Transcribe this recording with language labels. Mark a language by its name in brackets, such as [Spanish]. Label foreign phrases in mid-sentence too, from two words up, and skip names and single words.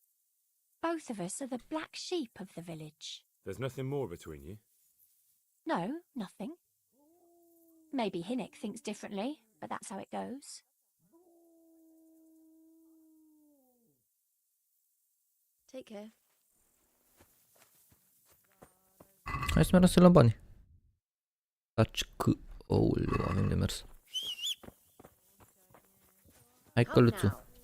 [English] Both of us are the black sheep of the village. There's nothing more between you? No, nothing. Maybe Hinek thinks differently, but that's how it goes. Take care. [Romanian] Hai să mergem să luăm bani. Taci că... Ouleu, avem de mers. Hai căluțul.